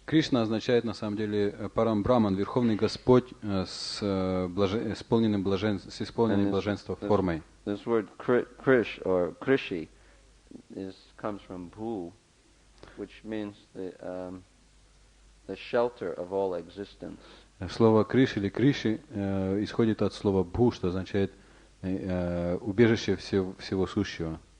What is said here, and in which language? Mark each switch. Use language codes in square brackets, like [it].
[ru] Кришна означает на самом деле Парам Браман, Верховный Господь с исполненным блаженством формой. [en] This word Krish or Krishi comes from Bhu, which means the shelter of all existence. [ru] Слово Криш или Криши исходит от слова Бху, что означает убежище всего сущего.